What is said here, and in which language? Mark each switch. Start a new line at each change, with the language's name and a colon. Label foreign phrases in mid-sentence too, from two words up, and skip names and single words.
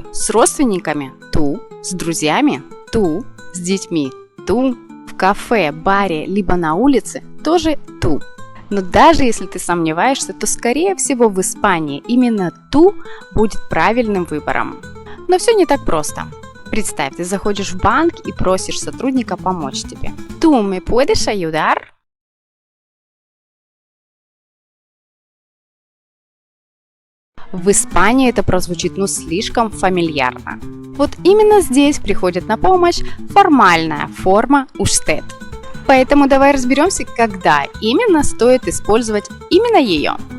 Russian: С родственниками «tú», с друзьями «tú», с детьми «tú», в кафе, баре, либо на улице тоже «tú». Но даже если ты сомневаешься, то скорее всего в Испании именно «tú» будет правильным выбором. Но все не так просто. Представь, ты заходишь в банк и просишь сотрудника помочь тебе.
Spanish: «Tú me puedes ayudar?»
Russian: В Испании это прозвучит слишком фамильярно. Вот именно здесь приходит на помощь формальная форма «usted». Поэтому давай разберемся, когда именно стоит использовать именно ее.